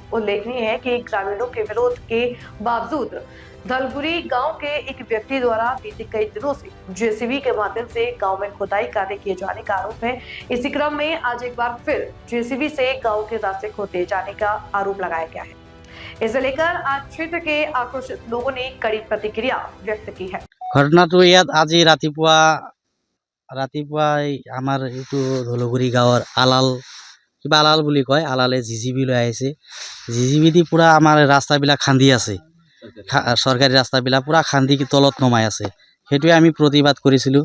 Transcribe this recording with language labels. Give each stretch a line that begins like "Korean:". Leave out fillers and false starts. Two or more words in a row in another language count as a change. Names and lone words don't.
Hindi: उल्लेखनीय है कि ग्रामीणों के विरोध के बावजूद धलगुरी गांव के एक व्यक्ति द्वारा बीते कई दिनों से जेसीबी के माध्यम से गांव में खुदाई कार्य किए जाने का आरोप है। इसी क्रम में आज एक बार फिर जेसीबी से गांव के रास्ते खोदे जाने का आरोप लगाया गया है। इसे लेकर आज क्षेत्र के आक्रोशित लोगों ने कड़ी प्रतिक्रिया व्यक्त की है। घटना तो याद आज
Assamese: रातिपुৱা আমাৰ এইটো ধলগুৰি গাঁৱৰ কিবা আলাল বুলি কয়, আলালে জিজিবি লৈ আহিছে। জিজিবি দি পুৰা আমাৰ ৰাস্তাবিলাক খান্দি আছে, চৰকাৰী ৰাস্তাবিলাক পুৰা খান্দি তলত নমাই আছে। সেইটোৱে আমি প্ৰতিবাদ কৰিছিলোঁ।